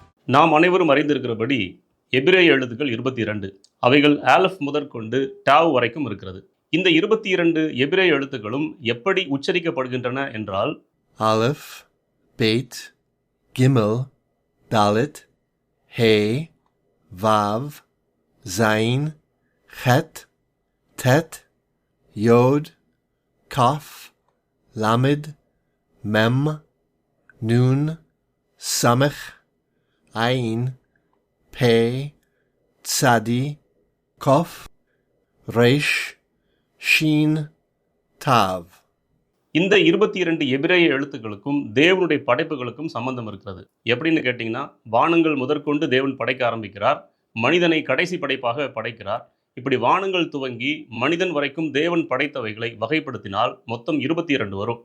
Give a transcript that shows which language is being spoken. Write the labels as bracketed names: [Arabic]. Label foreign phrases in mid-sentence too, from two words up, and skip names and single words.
[Tamil] நாம் அனைவரும் அறிந்திருக்கிறபடி எபிரேய எழுத்துக்கள் 22. அவைகள் ஆலஃப் முதற்கொண்டு டாவ் வரைக்கும் இருக்கிறது. இந்த 22 எபிரேய எழுத்துக்களும் எப்படி உச்சரிக்கப்படுகின்றன என்றால் [Hebrew] אלף בית גימל דלת הא וו זין חית טית יוד כף למד מם נון סמך עין פא צדי קוף ריש שין תו. [Tamil] இந்த 22 எபிரேய எழுத்துக்களுக்கும் தேவனுடைய படைப்புகளுக்கும் சம்பந்தம் இருக்கிறது. எப்படின்னு கேட்டிங்கன்னா, வானங்கள் முதற்கொண்டு தேவன் படைக்க ஆரம்பிக்கிறார். மனிதனை கடைசி படைப்பாக படைக்கிறார். இப்படி வானங்கள் துவங்கி மனிதன் வரைக்கும் தேவன் படைத்தவைகளை வகைப்படுத்தினால் மொத்தம் 22 வரும்.